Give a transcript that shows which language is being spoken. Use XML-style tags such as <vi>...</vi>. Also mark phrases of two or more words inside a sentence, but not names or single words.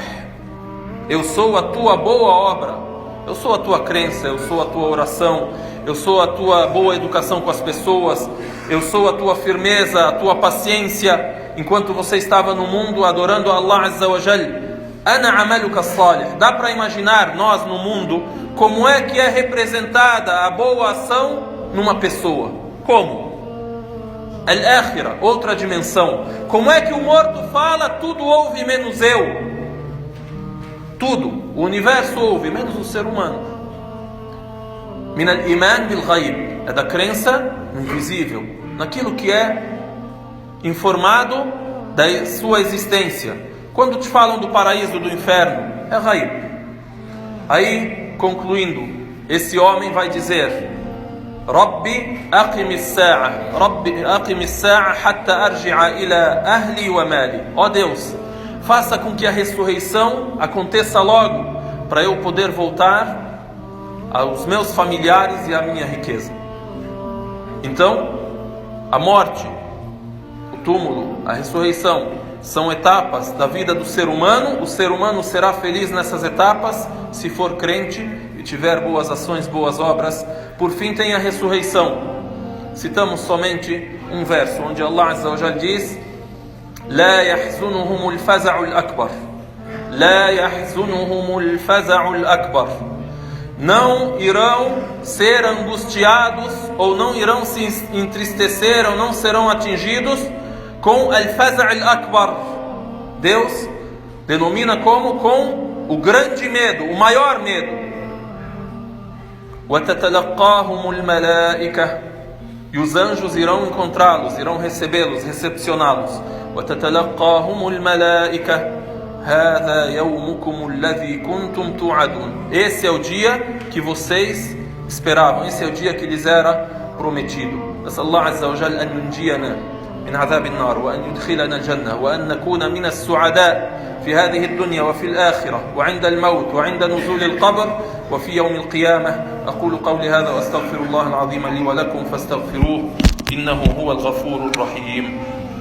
<pt>Eu sou a tua boa obra, eu sou a tua crença, eu sou a tua oração, eu sou a tua boa educação com as pessoas, eu sou a tua firmeza, a tua paciência, enquanto você estava no mundo adorando Allah</pt> <ar>عز وجل. أنا عملك صالح.</ar> <pt>Dá para imaginar nós no mundo como é que é representada a boa ação numa pessoa. Como? Al-Akhirah, outra dimensão. Como é que o morto fala: tudo ouve menos eu? Tudo, o universo ouve menos o ser humano.</pt> <ar>من الإيمان بالغيب,</ar> <pt>é da crença no invisível, naquilo que é informado da sua existência. Quando te falam do paraíso, do inferno, é ghaib. Aí, concluindo, esse homem vai dizer:</pt> <ar>رب أقم الساعة رب أقم الساعة حتى أرجع إلى أهلي ومالي.</ar> <pt>Ó Deus, faça com que a ressurreição aconteça logo, para eu poder voltar aos meus familiares e à minha riqueza. Então, a morte, o túmulo, a ressurreição são etapas da vida do ser humano. O ser humano será feliz nessas etapas se for crente e tiver boas ações, boas obras. Por fim tem a ressurreição. Citamos somente um verso onde Allah</pt> <ar>Azza wa Jal</ar> <pt>diz:</pt> <ar>لا يحزنهم الفزع الأكبر لا يحزنهم الفزع الأكبر.</ar> <pt>Não irão ser angustiados, ou não irão se entristecer, ou não serão atingidos com</pt> <ar>الفزع الأكبر.</ar> <pt>Deus denomina como com o grande medo, o maior medo.</pt> <ar>وَتَتَلَقَّاهُمُ الْمَلَائِكَةُ.</ar> <pt>E os anjos irão encontrá-los, irão recebê-los, recepcioná-los.</pt> <ar>وَتَتَلَقَّاهُمُ الْمَلَائِكَةُ هَذَا يَوْمُكُمُ الَّذِي كُنْتُمْ تُوعَدُونَ.</ar> <pt>Esse é o dia que vocês esperavam, esse é o dia que lhes era prometido.</pt> <ar>نسأل الله عز وجل أن ينجينا من عذاب النار وأن يدخلنا الجنة وأن نكون من السعداء في هذه الدنيا وفي الآخرة وعند الموت وعند نزول القبر وفي يوم القيامة. أقول قولي هذا وأستغفر الله العظيم لي ولكم فاستغفروه إنه هو الغفور الرحيم.</ar>